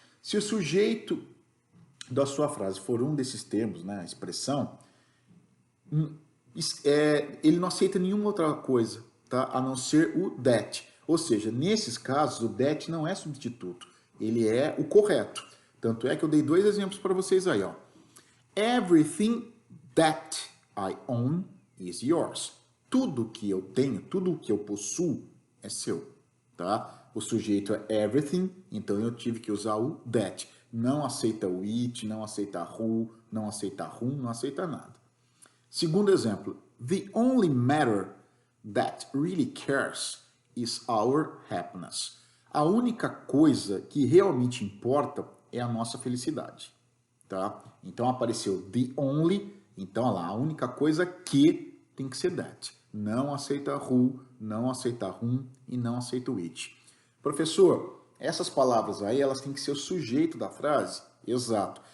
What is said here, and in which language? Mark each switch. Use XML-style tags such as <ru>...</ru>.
<pt>Se o sujeito da sua frase for um desses termos, né, a expressão, ele não aceita nenhuma outra coisa, tá? A não ser o that. Ou seja, nesses casos, o that não é substituto, ele é o correto. Tanto é que eu dei dois exemplos para vocês aí, ó.</pt> <en>Everything that I own is yours.</en> <pt>Tudo que eu tenho, tudo que eu possuo é seu, tá? O sujeito é everything, então eu tive que usar o that. Não aceita o it, não aceita who, não aceita whom, não aceita nada. Segundo exemplo,</pt> <en>the only matter that really cares is our happiness.</en> <pt>A única coisa que realmente importa é a nossa felicidade, tá? Então apareceu the only, então olha lá, a única coisa que tem que ser that. Não aceita who, não aceita whom e não aceita which. Professor, essas palavras aí, elas têm que ser o sujeito da frase? Exato.</pt>